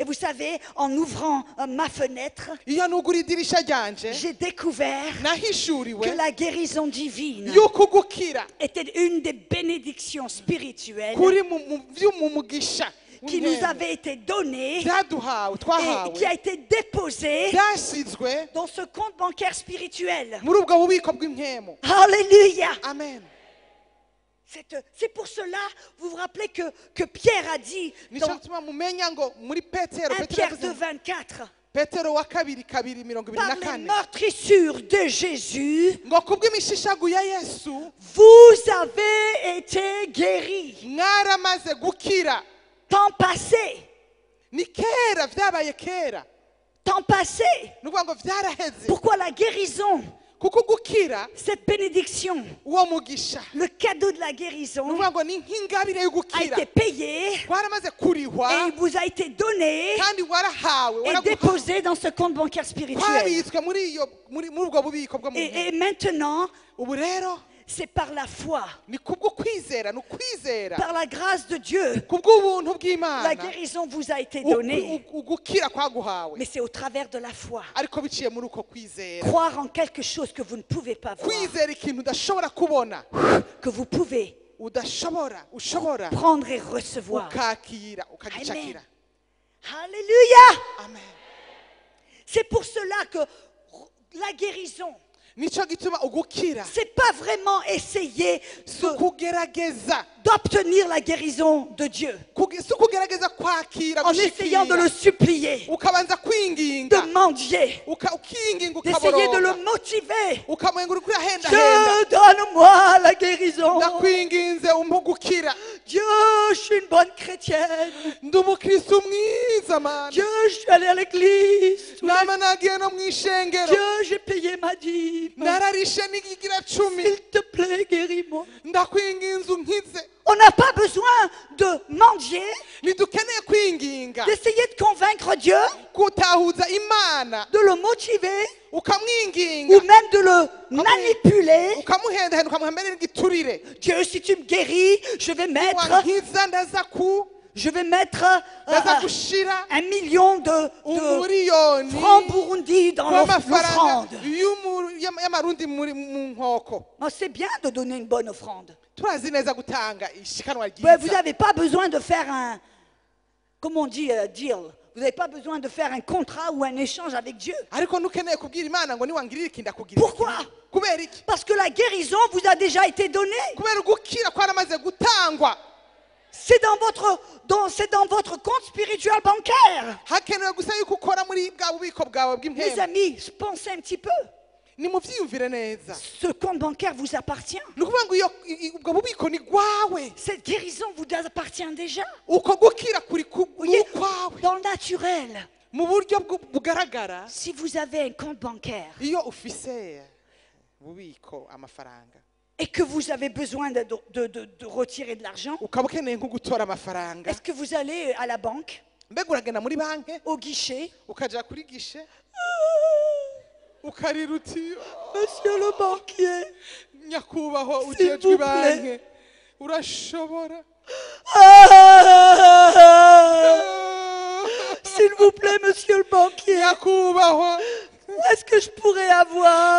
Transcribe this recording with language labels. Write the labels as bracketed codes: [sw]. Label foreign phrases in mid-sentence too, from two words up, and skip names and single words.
[fr] Et vous savez, en ouvrant ma fenêtre, [rn] Iyo nugura idirisha ryanje [fr] j'ai découvert que [rn] nahishuriwe [fr] la guérison divine [rn] yuko gukira [fr] était une des bénédictions spirituelles [rn] kuri mu mugisha [fr] qui nous avait été donnée [rn] vyaduhawe [fr] et [rn] twahawe [fr] qui a été déposée [rn] vyasizwe [fr] dans ce compte bancaire spirituel. [rn] muri ubwo bubiko bw'impemu. [fr] Alléluia! Amen. C'est pour cela, vous vous rappelez que Pierre a dit [rn] nico [fr] dans [rn] gituma mumenya ngo muri Petero [fr] 1 Pierre 2,24, [rn] Petero wa kabiri 2:24 [fr] par les meurtrissures de Jésus, [rn] ngo kubw'imishishagu ya Yesu [fr] vous avez été guéris. [rn] mwaramaze gukira. [fr] Temps passé, [rn] Ni kera vyabaye kera, [fr] temps passé. [rn] nukuvuga ngo vyaraheze. [fr] Pourquoi la guérison, [rn] Kuko gukira [fr] cette bénédiction, [rn] uwo mugisha [fr] le cadeau de la guérison [rn] nukuvuga ngo ni nk'ingabire yo [fr] a [rn] gukira [fr] été payé [rn] waramaze [fr] et [rn] kurihwa [fr] il vous a été donné [rn] kandi warahawe [fr] et déposé dans ce compte bancaire spirituel. [rn] twabitswe muri ubwo bubiko bwo mu [fr] Et maintenant, [rn] ubu rero [fr] c'est par la foi, [rn] ni kubwo kwizera, ni ukwizera [fr] par la grâce de Dieu, [rn] kubw'ubuntu [fr] la [rn] bw'Imana [fr] guérison vous a été donnée. [rn] ugukira kwaguhawe, [fr] Mais c'est au travers de la foi. [rn] ariko biciye muri uko kwizera, [fr] Croire en quelque chose que vous ne pouvez pas voir, [rn] kwizera ikintu udashobora kubona, [fr] que vous pouvez [rn] ushobora [fr] prendre et recevoir. [rn] ukakira ukagicakira. [fr] Alléluia! Amen. C'est pour cela que la guérison, [rn] Nico gituma ugukira [fr] c'est pas vraiment essayer [rn] si ukugerageza, [fr] d'obtenir la guérison de Dieu [rn] si ukugerageza kwakira [fr] en essayant de le supplier, [rn] ukabanza [fr] de [rn] kwinginga [fr] mendier, [rn] ukinginga [fr] d'essayer de le [rn] ukaboroga [fr] motiver. [rn] ukamwenga uri kuyahenda [fr] Dieu, donne-moi la guérison. [rn] ndakwinginze umpe gukira. [fr] Dieu, je suis une bonne chrétienne. [rn] Ndi umukristo mwiza mana, [fr] Dieu, je suis allée à l'église. [rn] nama nagiye no mu ishengero, [fr] Dieu, j'ai payé ma dîme. [rn] nararishe n'ikigira cumi, [fr] S'il te plaît, guéris-moi. [rn] ndakwinginze unkize. [fr] On n'a pas besoin de mendier, [rn] Ntidukeneye kwinginga [fr] d'essayer de convaincre Dieu, [rn] gutahuza Imana, [fr] de le motiver ou [rn] ukamwinginga [fr] même de le manipuler. [rn] ukamuhendahenda ukamuha mbere n'igiturire. [fr] Dieu, si tu me guéris, je vais mettre [rn] Wankiza ndaza ndaza gushira [fr] 1 million de [rn] umuriyoni [fr] francs Burundi dans [rn] w'amafaranga [fr] l'offrande. [rn] y'amarundi mu nkoko. [fr] Oh, c'est bien de donner une bonne offrande. [rn] Turazi neza gutanga ishikanwa [fr] Ouais, vous [rn] ryiza, [fr] n'avez pas besoin de faire un, comment on dit, deal. Vous n'avez pas besoin de faire un contrat ou un échange avec Dieu. [rn] ariko ntukeneye kubwira Imana ngo niwangirire iki ndakugirira iki. [fr] Pourquoi? [rn] Kubera iki? [fr] Parce que la guérison vous a déjà été donnée. [rn] Kubera gukira kwaramaze gutangwa. [fr] C'est dans votre compte spirituel bancaire. [rn] Hakenewe gusa yuko ukora muri bwa bubiko bwawe [fr] Mes [rn] bw'impemu. [fr] amis, pensez un petit peu. [rn] Nimuvyiyumvire neza. [fr] Ce compte bancaire vous appartient. [rn] Ni ukuvuga ngo ubwo bubiko ni gwawe. [fr] Cette guérison vous appartient déjà. [rn] Uko gukira kuri [fr] Vous voyez, [rn] ukwawe [fr] dans le naturel, [rn] mu buryo bugaragara. [fr] si vous avez un compte bancaire [rn] Iyo ufise bubiko amafaranga [fr] et que vous avez besoin de retirer de l'argent, [rn] ukaba ukeneye nko gutora amafaranga, [fr] est-ce que vous allez à la banque, [rn] mbega uragenda muri banki [fr] au guichet? [rn] ukaja kuri gishe ukarira uti [fr] Monsieur le banquier, [rn] nyakubahwa [fr] S'il [rn] ujejwe [fr] vous [rn] banki urashobora [fr] s'il vous plaît, monsieur le banquier, [rn] nyakubahwa [fr] est-ce que je pourrais avoir,